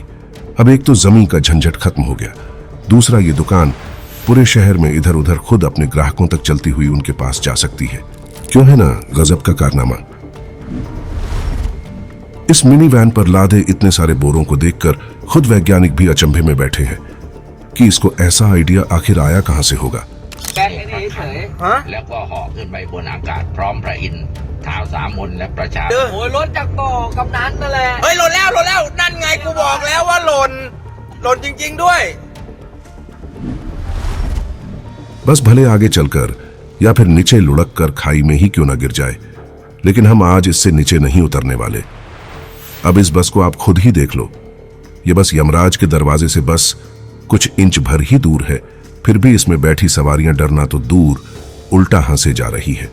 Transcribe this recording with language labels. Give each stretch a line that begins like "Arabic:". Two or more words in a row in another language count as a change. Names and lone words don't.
Hindi: अब एक तो जमीन का झंझट खत्म हो गया, दूसरा ये दुकान पूरे शहर में इधर उधर खुद अपने ग्राहकों तक चलती हुई उनके पास जा सकती है। क्यों है ना गजब का कारनामा। इस मिनी वैन पर लादे इतने सारे बोरों को देखकर खुद वैज्ञानिक भी अचंभे में बैठे हैं कि इसको ऐसा आइडिया आखिर आया कहां से होगा।
Thai: แค่นี้เฉยแล้วก็ห่อขึ้นไปบนอากาศพร้อมพระอินทร์ท้าวสามนและประชา โอ้ยรถจากบ่อกำนันนั่นแหละเฮ้ยหล่นแล้วนั่นไงกูบอกแล้วว่าหล่นจริงๆด้วย
Hindi: बस भले आगे चलकर या फिर नीचे लुढ़क कर खाई में ही क्यों ना गिर जाए, लेकिन हम आज इससे नीचे नहीं उतरने वाले। अब इस बस को आप खुद ही देख लो। ये बस यमराज के दरवाजे से बस कुछ इंच भर ही दूर है, फिर भी इसमें बैठी सवारियां डरना तो दूर उल्टा हंसे जा रही है।